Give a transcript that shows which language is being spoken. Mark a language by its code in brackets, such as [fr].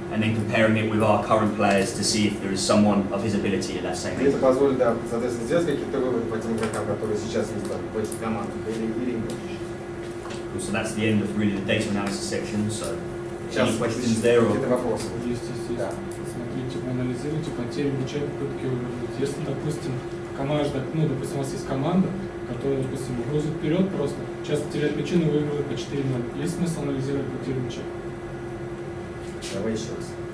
[en] And then comparing it with our current players to see if there is someone of his ability at that same [ru] И [en] age. [ru] это позволит, да, соответственно, сделать какие-то выводы по тем игрокам, которые сейчас есть там, в этих командах или [en] So that's the end of really the data analysis section. So [ru] Сейчас [en] any questions there? Or? [ru] какие-то вопросы. Есть. Да. Смотрите, вы анализируете потери мяча и попытки выиграть. Если, допустим, команда, допустим, у вас есть команда, которая, допустим, грузит вперед просто, часто теряет мячи, но выигрывает по 4-0. Есть смысл анализировать потери мяча? Давай еще раз.